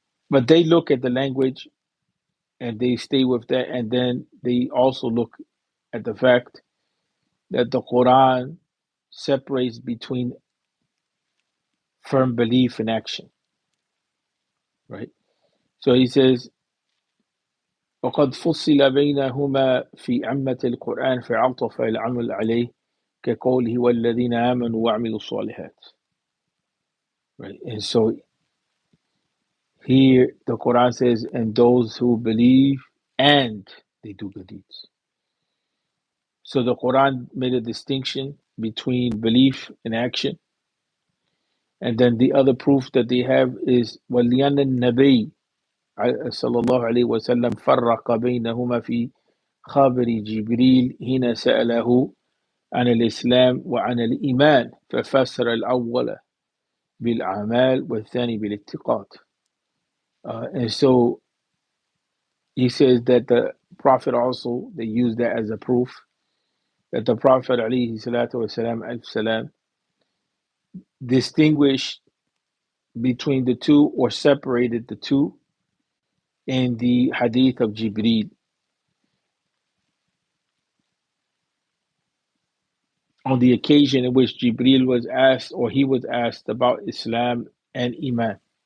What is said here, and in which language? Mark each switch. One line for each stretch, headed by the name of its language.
English: But they look at the language and they stay with that, and then they also look at the fact that the Quran separates between firm belief and action, right? So he says,
Arabic: وقد فصل بينهما في عامة القرآن فعطف العمل عليه كقوله والذين آمنوا وعملوا الصالحات.
English: Right. And so here the Quran says, and those who believe and they do good deeds. So the Quran made a distinction between belief and action. And then the other proof that they have is
Arabic: وَلِيَنَ النَّبِيِّ صلى الله عليه وسلم فرق بينهما في خبر جبريل حين سأله عن الإسلام وعن الإيمان ففسر الأول بالأعمال والثاني بالاتقاد.
English: And so he says that the Prophet also, they use that as a proof that the Prophet alayhi salatu wasalam, distinguished between the two or separated the two in the hadith of Jibreel on the occasion in which Jibreel was asked, or he was asked about Islam and Iman.